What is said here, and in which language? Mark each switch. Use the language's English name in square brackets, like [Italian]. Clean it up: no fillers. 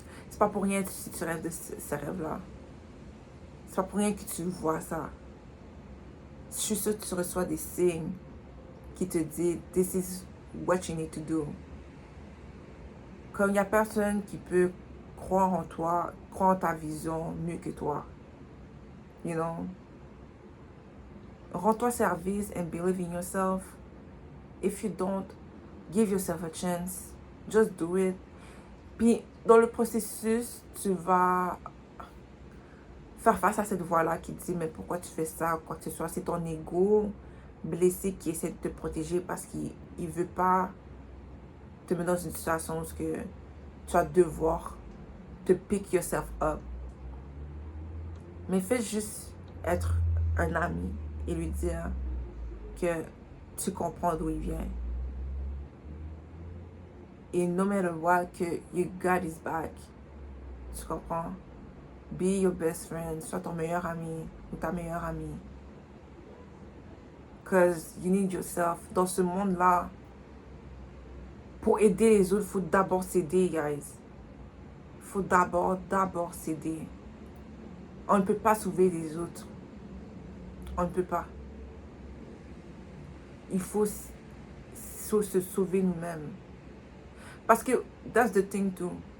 [French] C'est pas pour rien si tu rêves de ce rêve-là. C'est pas pour rien que tu vois ça. Je suis sûre que tu reçois des signes qui te disent « [English] This is what you need to do ». [French] Comme il n'y a personne qui peut croire en toi, croire en ta vision mieux que toi. [English] You know? [French] Rends-toi service [English] and believe in yourself. If you don't, give yourself a chance. Just do it. [French] Puis, dans le processus, tu vas faire face à cette voix-là qui dit, mais pourquoi tu fais ça, quoi que ce soit. C'est ton ego blessé qui essaie de te protéger parce qu'il ne veut pas te mettre dans une situation où que tu vas devoir te [English] pick yourself up. [French] Mais fais juste être un ami et lui dire que tu comprends d'où il vient. [English] Et no matter what, que you got his back. [French] Tu comprends? [English] Be your best friend. [French] Sois ton meilleur ami ou ta meilleure amie. [English] Because you need yourself. [French] Dans ce monde-là, pour aider les autres, il faut d'abord s'aider, guys. Il faut d'abord s'aider. On ne peut pas sauver les autres. On ne peut pas. Il faut se sauver nous-mêmes. Parce que, [English] that's the thing too.